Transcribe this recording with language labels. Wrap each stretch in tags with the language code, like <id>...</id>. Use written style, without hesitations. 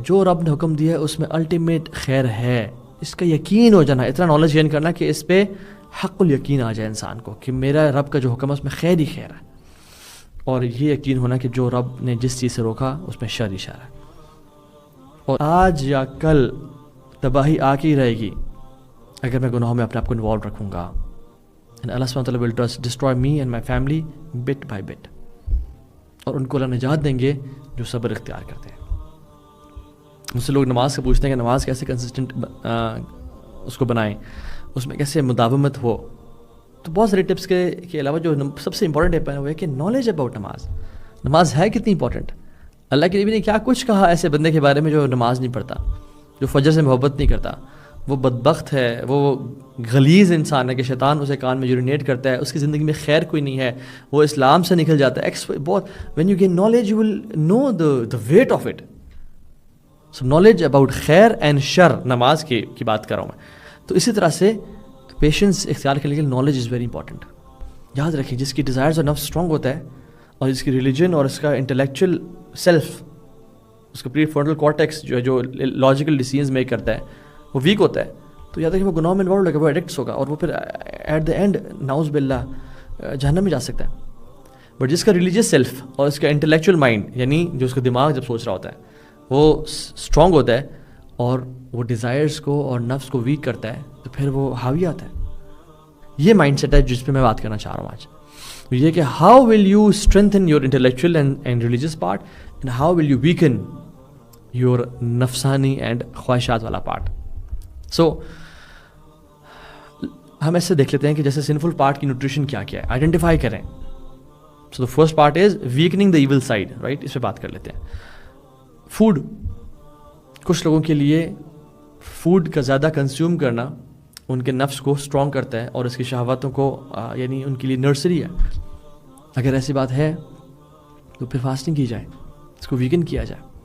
<ur>جو رب نے حکم دیا ہے اس میں الٹیمیٹ خیر ہے. اس کا یقین ہو جانا، اتنا نالج گین کرنا کہ اس پہ حق الیقین آ جائے انسان کو کہ میرا رب کا جو حکم ہے اس میں خیر ہی خیر ہے. اور یہ یقین ہونا کہ جو رب نے جس چیز سے روکا اس میں شر ہی شر ہے. اور آج یا کل تباہی آ کے ہی رہے گی اگر میں گناہوں میں اپنے آپ کو انوالو رکھوں گا.</ur> <en>And Allah subhanahu wa ta'ala will destroy me and my family bit by bit.</en> <ur>اور ان کو اللہ نجات دیں گے جو صبر اختیار کرتے ہیں. مجھ سے لوگ نماز کا پوچھتے ہیں کہ نماز کیسے کنسسٹنٹ اس کو بنائیں, اس میں کیسے مداومت ہو. تو بہت سارے ٹپس کے علاوہ جو سب سے امپورٹنٹ ٹپ ہے وہ ہے کہ نالج اباؤٹ نماز ہے کتنی امپورٹنٹ. اللہ کے نبی نے کیا کچھ کہا ایسے بندے کے بارے میں جو نماز نہیں پڑھتا, جو فجر سے محبت نہیں کرتا, وہ بدبخت ہے, وہ غلیظ انسان ہے کہ شیطان اسے کان میں یورینیٹ کرتا ہے, اس کی زندگی میں خیر کوئی نہیں ہے, وہ اسلام سے نکل جاتا ہے.</ur> <en>بہت when you gain knowledge you will know the weight of it.</en> <ur>So knowledge about خیر اینڈ شر, نماز کی بات کر رہا ہوں میں. تو اسی طرح سے پیشنس اختیار کرنے کے لیے</ur> <en>Knowledge is very important.</en> <ur>یاد رکھیں جس کی ڈیزائرز اور نفس اسٹرانگ ہوتا ہے اور جس کی ریلیجن اور اس کا انٹلیکچوئل سیلف, اس کا پری فرنٹل کارٹیکس جو لاجیکل ڈیسیژنز میک کرتا ہے وہ ویک ہوتا ہے, تو یاد رکھیں وہ گناہ میں انوالوڈ ہوگا, وہ ایڈکٹس ہوگا اور وہ پھر</ur> <en>at the end</en> <ur>نعوذ باللہ جہنم میں جا سکتا ہے. بٹ جس کا ریلیجیس سیلف اور اس کا انٹلیکچوئل مائنڈ, یعنی جو اس کا دماغ جب سوچ رہا ہوتا ہے وہ اسٹرانگ ہوتا ہے اور وہ ڈیزائرز کو اور نفس کو ویک کرتا ہے, تو پھر وہ حاوی آتا ہے. یہ مائنڈ سیٹ ہے جس پہ میں بات کرنا چاہ رہا ہوں آج. یہ کہ</ur> <en>How will you strengthen your intellectual and religious part, and how will you weaken your نفسانی and خواہشات والا part.</en> <ur>سو ہم ایسے دیکھ لیتے ہیں کہ جیسے سنفل پارٹ کی نیوٹریشن کیا ہے, آئیڈینٹیفائی کریں.</ur> <en>So the first part is weakening the evil side, right.</en> <ur>اس پہ بات کر لیتے ہیں. فوڈ, کچھ لوگوں کے لیے فوڈ کا زیادہ کنزیوم کرنا ان کے نفس کو اسٹرانگ کرتا ہے اور اس کی شہواتوں کو یعنی ان کے لیے نرسری ہے. اگر ایسی بات ہے تو پھر فاسٹنگ کی جائے, اس کو ویکن کیا جائے.</ur>